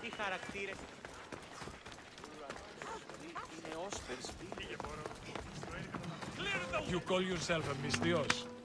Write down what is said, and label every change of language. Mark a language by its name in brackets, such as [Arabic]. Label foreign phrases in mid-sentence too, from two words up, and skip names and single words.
[Greek] χαρακτήρες. Είναι όσπερς. [English] You call yourself a μυστιός.